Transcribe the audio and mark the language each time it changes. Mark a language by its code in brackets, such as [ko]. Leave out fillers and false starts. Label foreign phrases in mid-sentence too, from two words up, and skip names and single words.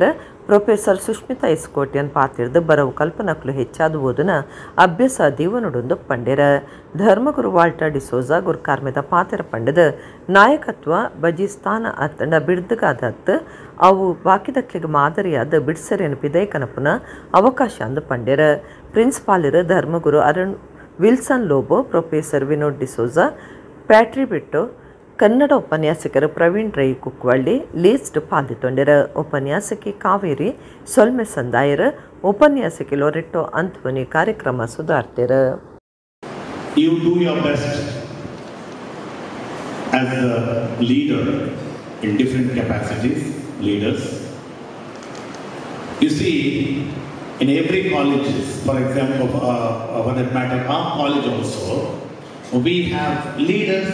[tcy] ಪ್ರೊಫೆಸರ್ ಸುಷ್ಮಿತಾ ಎಸ್ಕೋಟಿಯನ್ ಪಾತಿರ್ದು ಬರವು ಕಲ್ಪನಕ್ಲು ಹೆಚ್ಚಾದ ಓದನ ಅಭ್ಯಾಸ ದೀವನುಡೊಂದು ಪಂಡ್ಯರ. ಧರ್ಮಗುರು ವಾಲ್ಟರ್ ಡಿಸೋಜಾ ಗುರುಕಾರ್ಮೆದ ಪಾತ್ರ ಪಂಡದ ನಾಯಕತ್ವ ಬಜಿಸ್ಥಾನ ಅತ್ತಂಡ ಬಿಡ್ದಗಾದತ್ತು ಅವು ಬಾಕಿದಕ್ಲಿಗೆ ಮಾದರಿಯಾದ ಬಿಡ್ಸರೇನು ಪಿದೈಕನಪುನ ಅವಕಾಶ ಅಂದು ಪಂಡ್ಯರ. ಪ್ರಿನ್ಸಿಪಾಲರು ಧರ್ಮಗುರು ಅರುಣ್ ವಿಲ್ಸನ್ ಲೋಬೋ, ಪ್ರೊಫೆಸರ್ ವಿನೋದ್ ಡಿಸೋಜಾ, ಪ್ಯಾಟ್ರಿ ಬಿಟ್ಟು, ಕನ್ನಡ ಉಪನ್ಯಾಸಕರು ಪ್ರವೀಣ್ ರೈ ಕುಕ್ವಳ್ಳಿ ಲೀಸ್ಟ್ ಪಾಲ್ದಿತ್ತೊಂಡರ. ಉಪನ್ಯಾಸಕಿ ಕಾವೇರಿ ಸೊಲ್ಮೆ ಸಂದಾಯರ, ಉಪನ್ಯಾಸಕಿ ಲೊರೆಟ್ಟೋ ಅಂಥೋನಿ ಕಾರ್ಯಕ್ರಮ ಸುಧಾರ್ತೆರ. [en] You do your best as a leader in different capacities, leaders. You see, in every college, for example, for that matter, our college also, we have leaders.